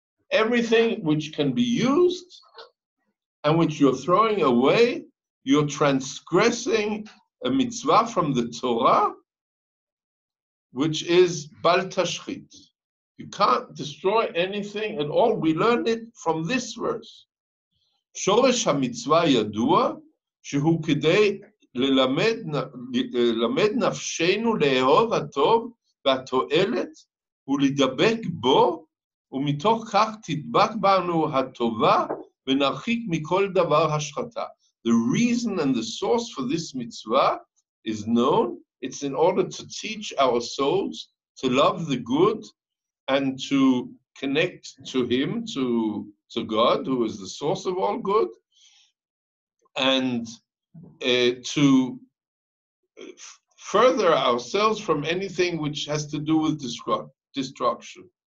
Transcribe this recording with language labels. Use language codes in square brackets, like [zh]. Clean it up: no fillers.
[en] Everything which can be used and which you're throwing away, you're transgressing a mitzvah from the Torah, which is bal tashchit. You can't destroy anything at all. We learned it from this verse. [he] Shoresh ha-mitzvah yadua, shehu kedei lelamed nafshenu le'ehov hatov והתועלת הוא לדבק בו ומתוך כך תדבק בנו הטובה ונרחיק מכל דבר השחתה. [en] The reason and the source for this mitzvah is known. It's in order to teach our souls to love the good and to connect to Him, to God, who is the source of all good, and to further ourselves from anything which has to do with destruction.